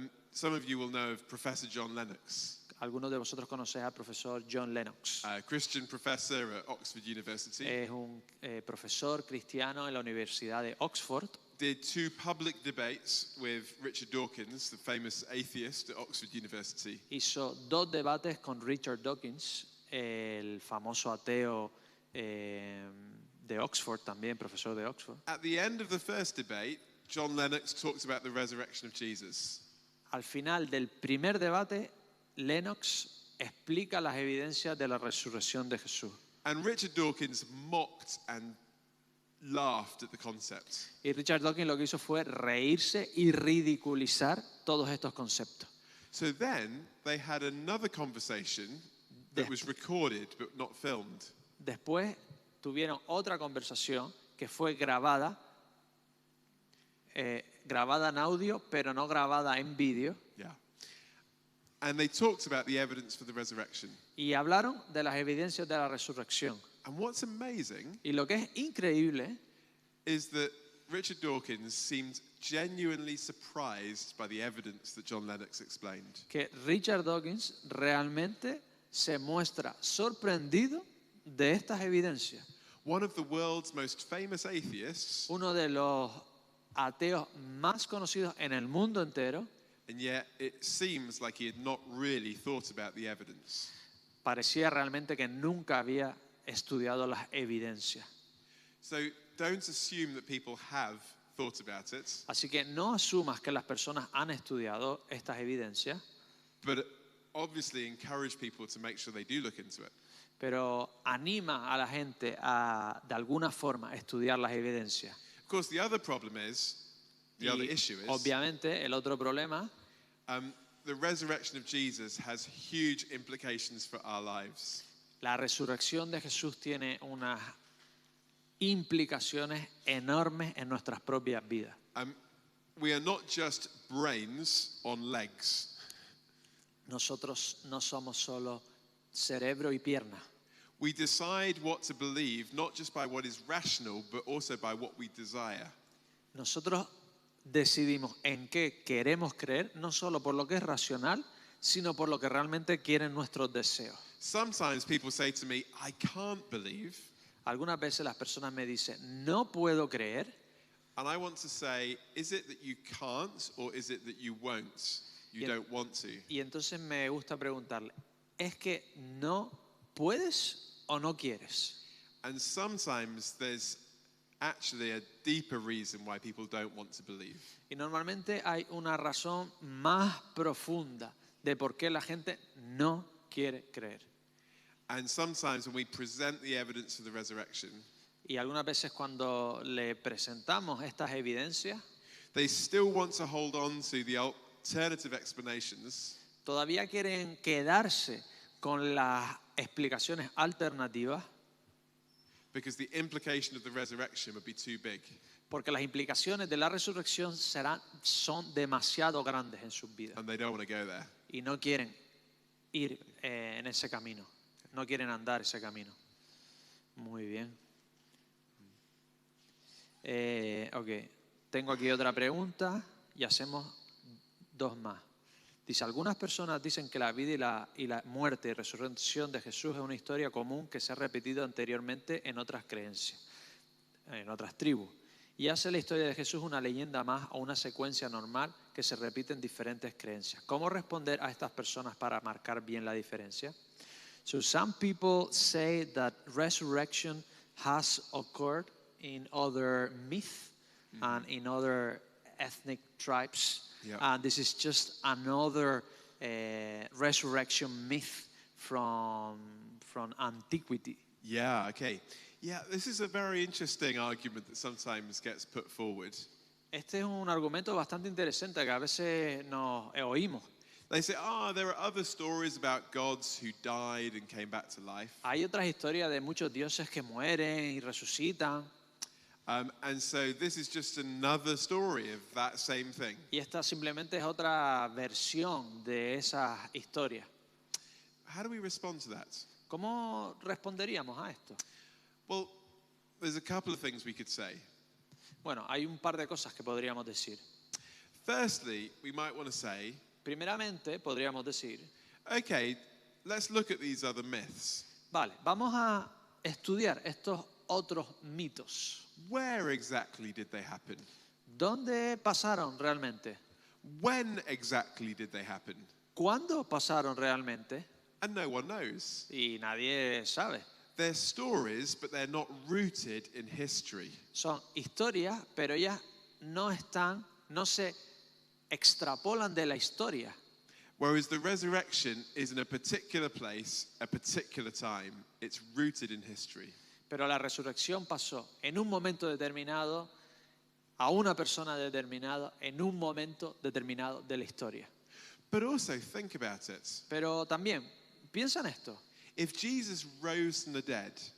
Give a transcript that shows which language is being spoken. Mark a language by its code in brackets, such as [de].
[en] Some of you will know of Professor John Lennox, [es] Algunos de vosotros conocéis al profesor John Lennox. [en] a Christian professor at Oxford University. [es] Es un profesor cristiano en la Universidad de Oxford. [en] Did two public debates with Richard Dawkins, the famous atheist at Oxford University. [es] Hizo dos debates con Richard Dawkins, el famoso ateo de Oxford, también profesor de Oxford. [en] At the end of the first debate, John Lennox talked about the resurrection of Jesus. [es] Al final del primer debate, Lennox explica las evidencias de la resurrección de Jesús. [en] And Richard Dawkins mocked and laughed at the concept. [es] Y Richard Dawkins lo que hizo fue reírse y ridiculizar todos estos conceptos. [en] So then they had another conversation that was recorded but not filmed. [es] Después tuvieron otra conversación que fue grabada en audio, pero no grabada en vídeo. [en] Yeah. And they talked about the evidence for the resurrection. [es] Y hablaron de las evidencias de la resurrección. [en] And what's amazing [es] Y lo que es increíble [en] is that Richard Dawkins seemed genuinely surprised by the evidence that John Lennox explained. [es] que Richard Dawkins realmente se muestra sorprendido de estas evidencias. [en] One of the world's most famous atheists, [es] Uno de los ateos más conocidos en el mundo entero, [en] and yet it seems like he had not really thought about the evidence. [es] parecía realmente que nunca había estudiado las evidencias. [en] So don't assume that people have thought about it, [es] Así que no asumas que las personas han estudiado estas evidencias, [en] but obviously encourage people to make sure they do look into it. [es] pero anima a la gente a, de alguna forma, estudiar las evidencias. [en] Of course, the other problem is, the other issue is, [es] Obviamente, el otro problema [en] the resurrection of Jesus has huge implications for our lives. [es] la resurrección de Jesús tiene unas implicaciones enormes en nuestras propias vidas. [en] We are not just brains on legs. [es] Nosotros no somos solo cerebro y pierna. [en] We decide what to believe, not just by what is rational, but also by what we desire. [es] Nosotros decidimos en qué queremos creer, no solo por lo que es racional, sino por lo que realmente quieren nuestros deseos. [en] Sometimes people say to me, I can't believe. [es] Algunas veces las personas me dicen, no puedo creer. [en] And I want to say, is it that you can't or is it that you won't? You don't want to. [es] Y entonces me gusta preguntarle, ¿es que no puedes o no quieres? [en] And sometimes there's actually a deeper reason why people don't want to believe. [es] Y normalmente hay una razón más profunda de por qué la gente no quiere creer. [en] And sometimes when we present the evidence of the resurrection, [es] Y algunas veces cuando le presentamos estas evidencias, [en] they still want to hold on to the alternative explanations [es] todavía quieren quedarse con las explicaciones alternativas [en] because the implication of the resurrection would be too big. [es] porque las implicaciones de la resurrección son demasiado grandes en sus vidas [en] And they don't want to go there. [es] y no quieren ir en ese camino, no quieren andar ese camino. Muy bien. Ok, tengo aquí otra pregunta y hacemos dos más. Dice, algunas personas dicen que la vida y la muerte y resurrección de Jesús es una historia común que se ha repetido anteriormente en otras creencias, en otras tribus. Y hace la historia de Jesús una leyenda más o una secuencia normal que se repite en diferentes creencias. ¿Cómo responder a estas personas para marcar bien la diferencia? [en] So some people say that resurrection has occurred in other myths and in other ethnic tribes. Yeah. And this is just another resurrection myth from antiquity. Yeah, okay. Yeah, this is a very interesting argument that sometimes gets put forward. [es] Este es un argumento bastante interesante que a veces nos oímos. [en] They say, there are other stories about gods who died and came back to life. [es] Hay otras historias de muchos dioses que mueren y resucitan. [en] And so this is just another story of that same thing. [es] Y esta simplemente es otra versión de esa historia. [en] How do we respond to that? [es] ¿Cómo responderíamos a esto? [en] Well, there's a couple of things we could say. [es] Bueno, hay un par de cosas que podríamos decir. [en] Firstly, we might want to say, [es] Primeramente, podríamos decir, [en] okay, let's look at these other myths. [es] vale, vamos a estudiar estos otros mitos. [en] Where exactly did they happen? [es] ¿Dónde pasaron realmente? [en] When exactly did they happen? [es] ¿Cuándo pasaron realmente? [en] And no one knows. [es] Y nadie sabe. [en] They're stories, but they're not rooted in history. [es] Son historias, pero ellas no se extrapolan de la historia. [en] Whereas the resurrection is in a particular place, a particular time. It's rooted in history. [es] Pero la resurrección pasó en un momento determinado, a una persona determinada, en un momento determinado de la historia. [en] But also think about it. [es] Pero también, piensa en esto. [en] If Jesus rose from the dead,